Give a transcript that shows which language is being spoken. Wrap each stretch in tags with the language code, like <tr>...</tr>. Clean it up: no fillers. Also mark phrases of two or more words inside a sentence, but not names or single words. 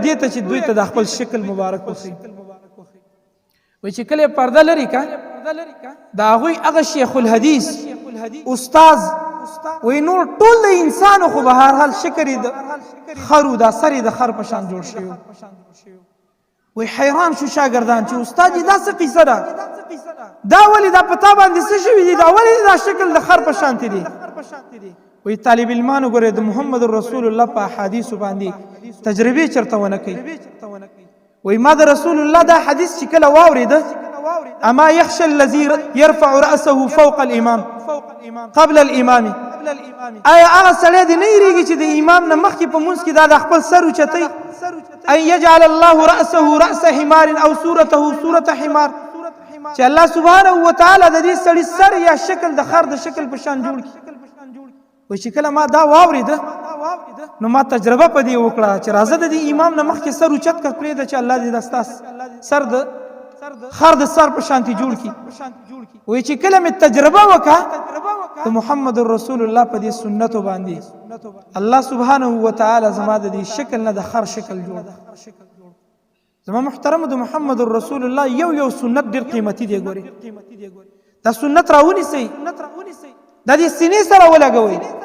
<ps>دې ته چې دوی ته د خپل شکل مبارک وښیي وایي چې کله یې پرده لري که د هغوی هغه</ps> <ar>شیخ الحدیث</ar> <ps>استاذ وی نور ټول د انسانو خو به هر حال شکر د خرو دا سر د خر په شان جوړ شوی وی حیران شو شاګردان چې استاد یې دا څه قیصه ده دا ولې دا په تا باندې څه شوي دي دا ولې دا شکل د خر په شانتې دی وی طالب علمانو ګورې د محمد رسول الله په احادیثو باندې تجربې چېرته ونه کوي وی ما د رسول الله دا حدیث چې کله واورېده</ps> <ar>اما يخشى الذي يرفع رأسه فوق الامام قبل الامام</ar> <ps>ایا هغه سړی دی نه یریږي چې د امام نه مخکې په مونځ کې دا د خپل سر اوچتوي</ps> <ar>ان يجعل الله رأسه رأس حمار او صورته صورة حمار</ar> <ps>چې</ps> <ar>الله سبحانه وتعالی</ar> <ps>د دې سړي سر یا شکل د خر د شکل په شان جوړ کړي وایي چې کله ما دا واورېده نو ما تجربه په دې وکړه چې راځه د دې امام نه مخکې سر اوچت کړه پرېږده چې الله دې دا ستاسو سر د خر د سر په شانتې جوړ کړي وایي چې کله مې تجربه وکړه د محمد رسول الله په دې سنتو باندې</ps> <ar>الله سبحانه وتعالی</ar> <ps>زما د دې شکل نه د خر شکل جوړ زما محترمو د محمد رسول الله یو سنت ډېر قیمتي دی ګورې دا سنت راونیسئ دا دې سینې سره ولګوئ</ps>